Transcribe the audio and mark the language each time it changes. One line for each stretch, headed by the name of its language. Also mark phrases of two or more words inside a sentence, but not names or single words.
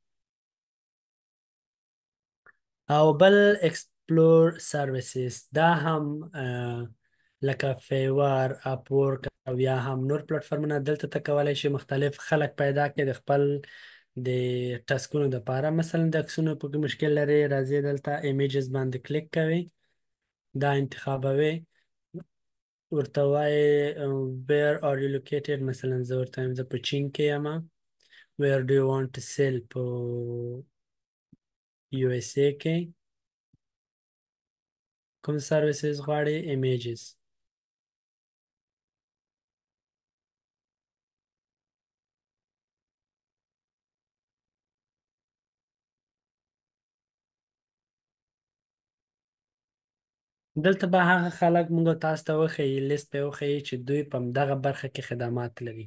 Pashto: او بل
English: explore services,
Pashto: دا هم لکه فیور، اپورک او یا هم نور پلیټفارمونه، دلته ته کولی شي مختلف خلک پیدا کړي د خپل د ټسکونو دپاره. مثلا د عکسونو په کې مشکل لري، راځي دلته ایمیجز باندې کلیک کوي، دا انتخابوي ورته وایې
English: where are you located،
Pashto: مثلا زه ورته وایم زه په چین کې یم.
English: where do you want to sell،
Pashto: په USA کې. کوم سروسز غواړي، images. دلته به هغه خلک موږ تاسو ته وښیي، لیست به وښیي چې دوی په دغه برخه کې خدمات لري.